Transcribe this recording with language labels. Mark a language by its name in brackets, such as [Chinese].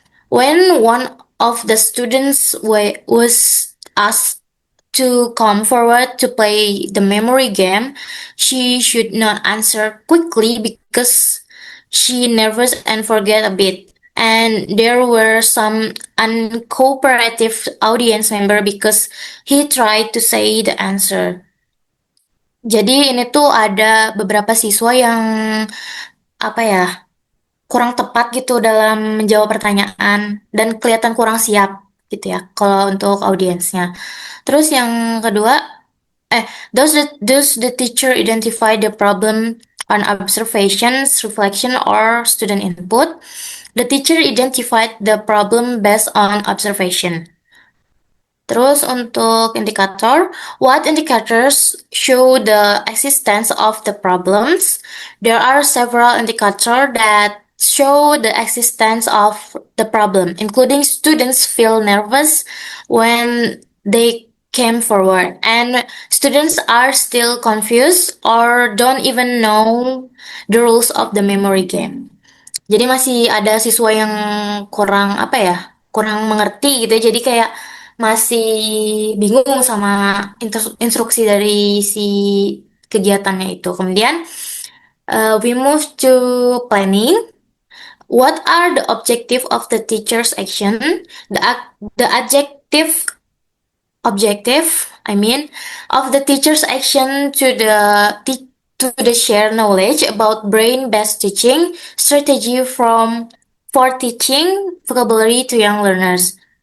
[English] When one of the students was asked to come forward to play the memory game, she should not answer quickly because she nervous and forget a bit. And there were some uncooperative audience member because he tried to say the answer. [Indonesian] Jadi ini tuh ada beberapa siswa yang apa ya kurang tepat gitu dalam menjawab pertanyaan dan kelihatan kurang siap gitu ya kalau untuk audiensnya. Terus yang kedua, [English] does the teacher identify the problem on observations, reflection, or student input? The teacher identified the problem based on observation. [Indonesian] Terus untuk indikator, [English] what indicators show the existence of the problems? There are several indicators that show the existence of the problem, including students feel nervous when they came forward, and students are still confused or don't even know the rules of the memory game. [Indonesian] Jadi masih ada siswa yang kurang apa ya, kurang mengerti gitu ya. Jadi kayak masih bingung sama instruksi dari si kegiatannya itu. Kemudian [English] we move to planning. What are the objective of the teacher's action? The adjective objective, I mean, of the teacher's action to the share knowledge about brain-based teaching strategy for teaching vocabulary to young learners.